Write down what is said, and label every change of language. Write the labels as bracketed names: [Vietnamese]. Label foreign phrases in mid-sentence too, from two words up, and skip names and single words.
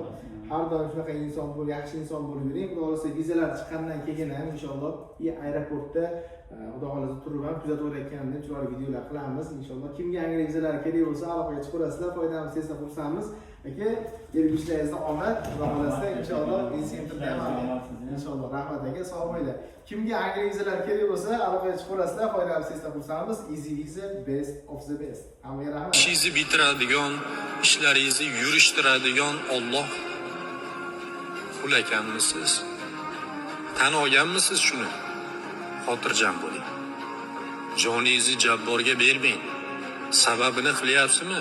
[Uzbek] Har doim shunaqa inson bo'lib, yaxshi inson bo'lib yuring. Xudo xolasa vizalar chiqqandan keyin ham inshaalloh aeroportda Xudo xolasa turib ham kuzatayotganimda chiroyli videolar qilamiz inshaalloh. Kimga yangi vizalar kerak bo'lsa aloqaga chiqaverasizlar. Foydamiz tezda xursandmiz. Aka, kelgushlaringizda omad, Xudo xolasa inshaalloh videosentrda ham inshaalloh. Rahmat aka, sog' bo'linglar. Kimga yangi vizalar kerak bo'lsa aloqaga chiqaverasizlar. Foydamiz tezda xursandmiz. [English] Easy Visa, best of the best. [Uzbek] Hammaga rahmat. İşinizi bitiradigan, ishlaringizni yurishtiradigan Alloh qul ekanmisiz? Tan olganmisiz shuni? Xotirjam bo'ling. Joningizni jabborga bermang. Sababini qilyapsizmi?